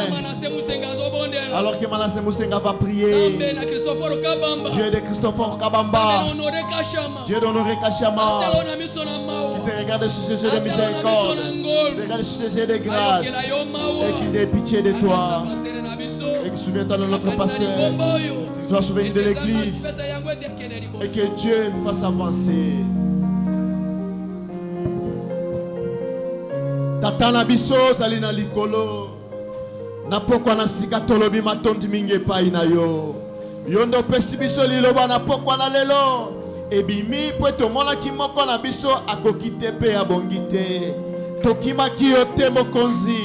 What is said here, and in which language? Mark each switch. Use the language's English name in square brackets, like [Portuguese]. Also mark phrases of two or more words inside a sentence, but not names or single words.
[French] Alors que Manasseh Musenga va prier, Dieu de Christopher Kabamba, Dieu d'Honoré Kachama, qui te regarde sur ses yeux de miséricorde, te regarde sur ses yeux de grâce, et qui ait pitié de toi. Et qui souviens-toi de notre pasteur, qu'il soit souvenu de l'église, et que Dieu nous fasse avancer. [Lingala] Tata na biso zali na likolo, na pokwa na sika tolobi matondi mingi pai na yo. Yondo pesi biso liloba na pokwa na lelo, ebimi po tomona ki moko na biso akoki te pe abongi te. Tokimaki yo te mokonzi.